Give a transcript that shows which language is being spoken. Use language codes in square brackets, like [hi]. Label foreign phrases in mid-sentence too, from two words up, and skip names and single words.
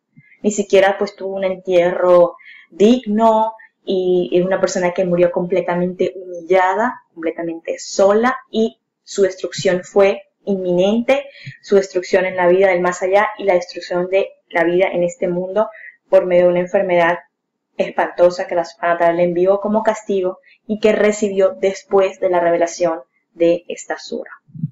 [es] Ni siquiera pues tuvo un entierro digno, y es una persona que murió completamente humillada, completamente sola, y su destrucción fue inminente, su destrucción en la vida del más allá y la destrucción de la vida en este mundo por medio de una enfermedad espantosa que la [ar] سبحانه وتعالى [es] le envió como castigo y que recibió después de la revelación de esta sura.